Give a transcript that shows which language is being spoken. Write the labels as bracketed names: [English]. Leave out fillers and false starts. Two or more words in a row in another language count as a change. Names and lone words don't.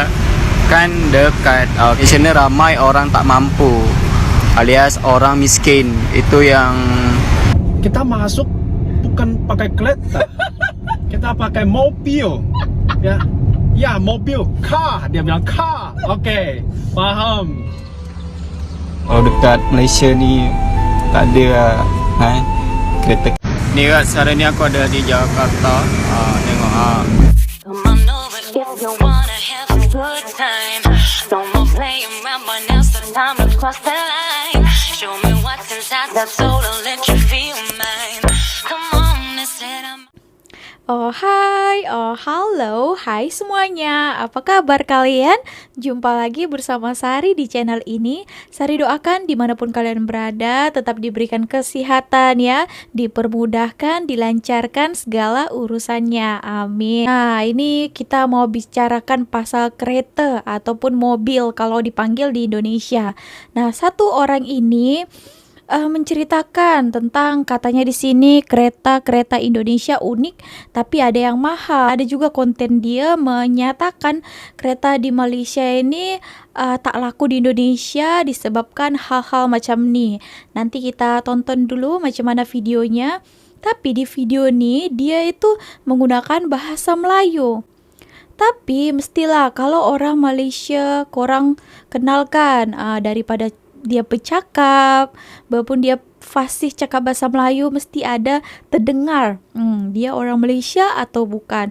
[Malay] Kan dekat. Di sini ramai orang tak mampu, alias orang miskin. Itu yang kita masuk bukan pakai kereta, kita pakai mobil. Ya mobil, car, dia bilang car. Oke, paham. kalau dekat Malaysia ni tak ada kereta. Ni kat sekarang ni aku ada di Jakarta. Tengok [English] Come on over if you wanna have a good time. No more playing around, but now's the time to cross the line. Show me what's inside that soul and let you feel mine. Come on, instead I'm [Malay] Oh hai, halo, hai semuanya. Apa kabar kalian? Jumpa lagi bersama Sari di channel ini. Sari doakan dimanapun kalian berada tetap diberikan kesehatan ya, dipermudahkan, dilancarkan segala urusannya. Amin. Nah, ini kita mau bicarakan pasal kereta ataupun mobil kalau dipanggil di Indonesia. Nah, satu orang ini menceritakan tentang katanya di sini kereta Indonesia unik tapi ada yang mahal. Ada juga konten dia menyatakan kereta di Malaysia ini tak laku di Indonesia disebabkan hal-hal macam ni. Nanti kita tonton dulu macam mana videonya. Tapi di video ni dia itu menggunakan bahasa Melayu. Tapi mestilah kalau orang Malaysia korang kenalkan daripada dia bercakap, walaupun dia fasih cakap bahasa Melayu mesti ada terdengar dia orang Malaysia atau bukan.